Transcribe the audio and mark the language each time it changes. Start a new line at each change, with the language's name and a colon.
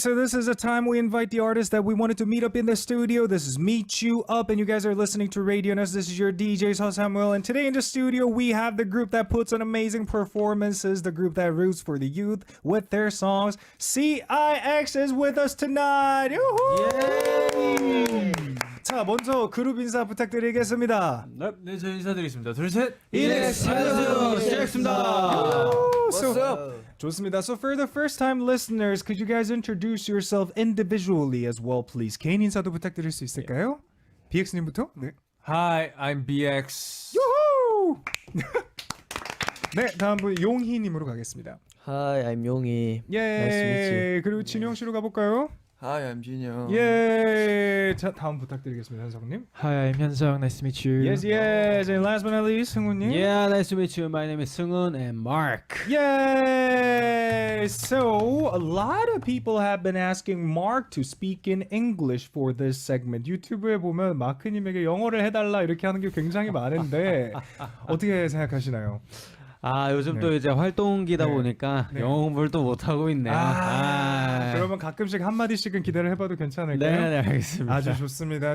English: So this is a time we invite the artists that we wanted to meet up in the studio. This is Meet You Up, and you guys are listening to Radio Nest. This is your DJ Seo Samuel, and today in the studio we have the group that puts on amazing performances, the group that roots for the youth with their songs. CIX is with us tonight. Yay!
Korean: 자, 먼저 그룹 인사 부탁드리겠습니다. 네, 저희 인사드리겠습니다. 둘, 셋. 이넥스 안녕하세요. 시작했습니다. 좋습니다.
English: So for the first time listeners, could you guys introduce yourself individually as well, please?
Korean: 개인 인사도 부탁드릴 수 있을까요? BX님부터? 네.
English: Hi, I'm BX. 유후!
Korean: 네, 다음 분 용희님으로 가겠습니다.
English: Hi, I'm 용희.
Korean: 예.
English: Nice to meet you.
Korean: 그리고 진영 씨로 가볼까요?
English: Hi, I'm 진영.
Korean: 예. 자, 다음 부탁드리겠습니다, 현성님.
English: Hi, I'm Hyunsung. Nice to meet you. Yes, yes. And last but not least, 승훈님. Yeah, nice to meet you. My name is Seungun and Mark. Yay! So, a lot of people have been asking Mark to speak in English for this segment.
Korean: 유튜브에 보면 마크님에게 영어를 해달라 이렇게 하는 게 굉장히 많은데 어떻게 생각하시나요? 아, 요즘 네. 또 이제 활동기다 네. 보니까 네. 영어 공부를 또 못 하고 있네요. 그러면 가끔씩 한 마디씩은 기대를 해봐도 괜찮을까요? 네, 알겠습니다. 아주 좋습니다.